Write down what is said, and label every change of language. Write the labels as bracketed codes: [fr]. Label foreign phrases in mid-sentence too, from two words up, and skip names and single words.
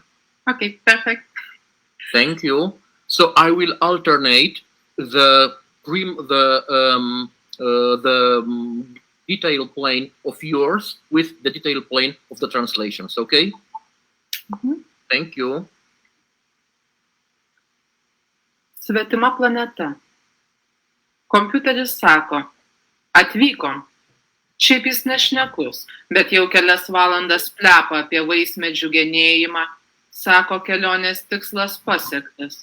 [en] Okay, perfect. Thank you. So I will alternate the detail plane of yours with the detail plane of the translations, okay? Thank you. [lt] Svetima planeta. Kompiuteris sako, atvykom. Šiaip jis nešnekus, bet jau kelias valandas plepa apie vaismedžių genėjimą. Sako, kelionės tikslas pasiektas.